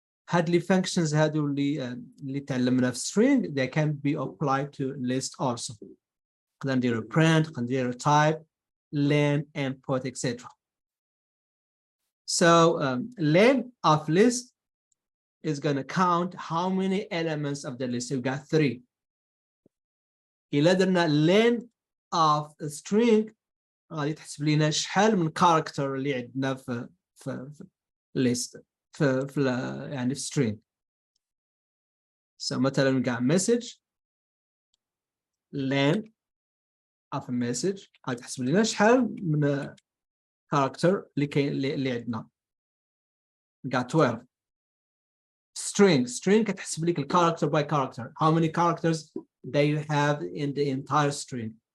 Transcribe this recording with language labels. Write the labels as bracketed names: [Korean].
[English] هاد functions [Arabic] هادو اللي تعلمنا في [English] string they can be applied to list also. [Arabic] نقدر نديرو print, نقدر نديرو type, len, input, etc. [English] So len of list is going to count how many elements of the list. We've got 3. [Arabic] إلا درنا len of a string غادي تحسب لنا شحال من character اللي عندنا في list في يعني في string. So مثلا كاع message len of a message غادي تحسب لنا شحال من character اللي كاين اللي عندنا. كاع 12. [English] string [Arabic] كتحسب لك [English] character by character how many characters they have in the entire string.